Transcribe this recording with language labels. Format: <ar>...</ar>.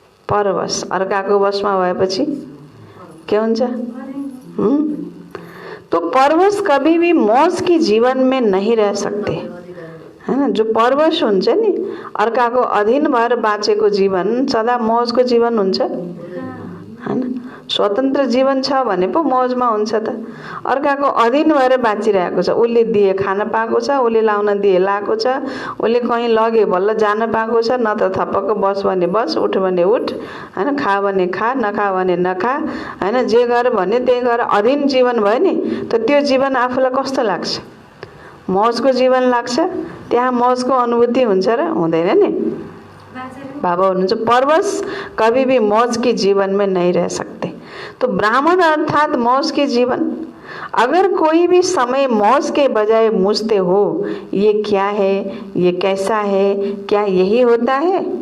<ne>परवश अर्काको वशमा भएपछि के हुन्छ?</ne> <hi>तो परवश कभी भी मौज की जीवन में नहीं रह सकते हैन।</hi> <ne>जो परवश हुन्छ नि, अर्काको अधीन भएर बाँचेको जीवन सदा मौजको जीवन हुन्छ हैन। स्वतन्त्र जीवन छ भने पो मौजमा हुन्छ त। अर्काको अधीन भएर बाँचिरहेको छ, उसले दिए खान पाएको छ, उसले लाउन दिए लाएको छ, उसले कहीँ लगे बल्ल जान पाएको छ, न त थपक्क बस भने बस, उठ भने उठ हैन, खा भने खा, नखा भने नखा हैन, जे गर भने त्यही गर। अधीन जीवन भयो नि, त त्यो जीवन आफूलाई कस्तो लाग्छ? मौजको जीवन लाग्छ। त्यहाँ मौजको अनुभूति हुन्छ र हुँदैन नि? बाबा हुनुहुन्छ</ne> <hi>परवश कभी भी मौज के जीवन में नहीं रह सकते। तो ब्राह्मण अर्थात मौज के जीवन। अगर कोई भी समय मौज के बजाय मुझते हो, ये क्या है, ये कैसा है, क्या यही होता है?</hi>